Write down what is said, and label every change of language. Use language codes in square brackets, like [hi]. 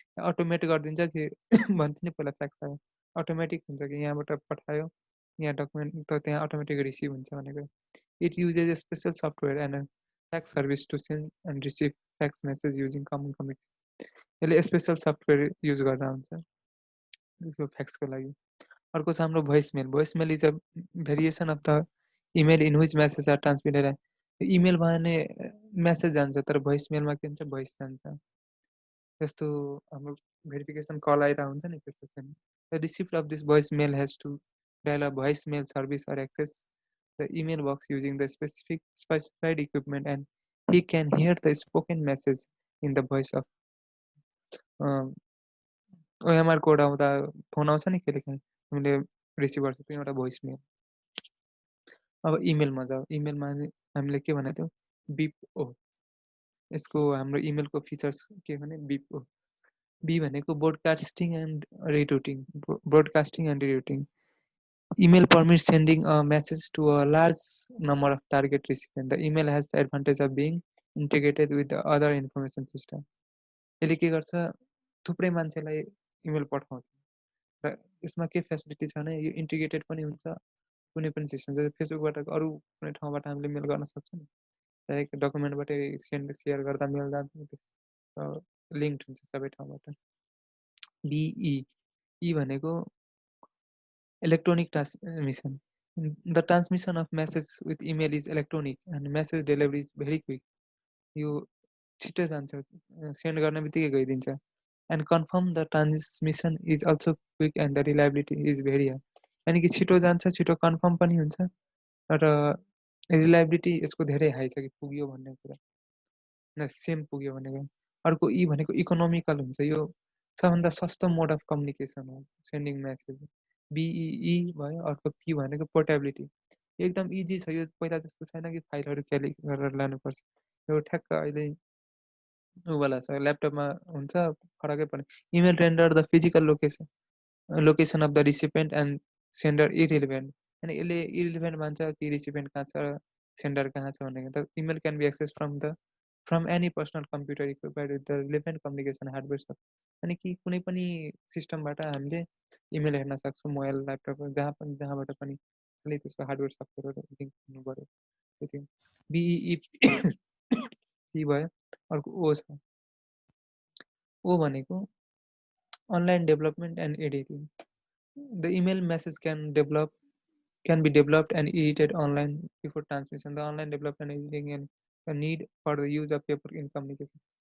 [ne] Automate गरिदिन्छ कि भन्थ्यो नि पहिला, फ्याक्स आयो अटोमेटिक हुन्छ कि यहाँबाट पठायो, यहाँ डकुमेन्ट त त्यहाँ अटोमेटिक रिसिभ हुन्छ भनेको। [en] It uses a special software and fax service to send and receive fax message using common communication. [ne] यसले स्पेसल सफ्टवेयर युज गर्दा हुन्छ त्यसको फ्याक्सको लागि। अर्को छ हाम्रो भोइसमेल। [en] Voicemail is a variation of the email in which message are transmitted. [ne] Email भयो भने मेसेज जान्छ, तर भोइसमेलमा के हुन्छ, भोइस जान्छ। जस्तो हाम्रो भेरिफिकेसन कल आइरहेको हुन्छ नि, त्यस्तो छैन। [en] the receipt of this voice mail has to dial a voice mail service or access the email box using the specified equipment and he can hear the spoken message in the voice of [ne] OMR code आउँदा phone आउँछ नि कहिलेकाहीँ, हामीले receive गर्छ, त्यो एउटा voice मेल। अब इमेलमा जाऊ, इमेलमा हामीले के भनेको थियौँ, बिप ओ। यसको हाम्रो इमेलको फिचर्स के भने बिप ओ। बी भनेको [en] Broadcasting and rerouting. Broadcasting and rerouting. Email permits sending a message to a large number of target recipients. The email has the advantage of being integrated with the other information system. [ne] यसले के गर्छ, थुप्रै मान्छेलाई email पठाउँछ र यसमा के फेसिलिटी छ भने यो इन्टिग्रेटेड पनि हुन्छ कुनै पनि सिस्टम। जस्तै फेसबुकबाट अरू कुनै ठाउँबाट हामीले मेल गर्न सक्छौँ नि, डाइरेक्ट डकुमेन्टबाटै सेयर गर्दा मेल जान्छ, लिङ्क हुन्छ सबै ठाउँबाट। बिई, ई भनेको [en] Electronic transmission. The transmission of message with email is electronic and message delivery is very quick. [ne] यो छिटो जान्छ, सेन्ड गर्ने बित्तिकै गइदिन्छ. [en] And confirm the transmission is also quick and the reliability is very high. [ne] यानि कि छिटो जान्छ, छिटो कन्फर्म पनि हुन्छ र रिलायबिलिटी यसको धेरै हाई छ कि पुग्यो भन्ने कुरा. सेम पुग्यो भन्ने कुरा. अर्को ई भनेको इकोनोमिकल हुन्छ. यो सबभन्दा सस्तो मोड अफ कम्युनिकेसन हो सेन्डिङ मेसेज. बिई भयो. अर्को पी भनेको पोर्टेबिलिटी. एकदम इजी छ. यो पहिला जस्तो छैन कि फाइलहरू क्यारी गरेर लानुपर्छ. यो ठ्याक्क अहिले उवाला छ, ल्यापटपमा हुन्छ, फरकै पर्ने. [en] Email render the physical location of the recipient and sender irrelevant. [ne] अनि यसले इरिलेभेन्ट मान्छ कि रिसिपेन्ट कहाँ छ, सेन्डर कहाँ छ भनेको. [en] त email can be access from any personal computer equipped with the relevant communication hardware. [ne] अनि कि कुनै पनि सिस्टमबाट हामीले इमेल हेर्न सक्छौँ, मोबाइल ल्यापटप जहाँबाट पनि. खालि त्यसको हार्डवेयर सफ्टवेयरहरू लिङ्क हुनु पऱ्यो, त्यति. बिई पी भयो. अर्को ओ छ. ओ भनेको [en] Online development and editing. The email message can be developed and edited online before transmission. The online development and editing and the need for the use of paper in communication.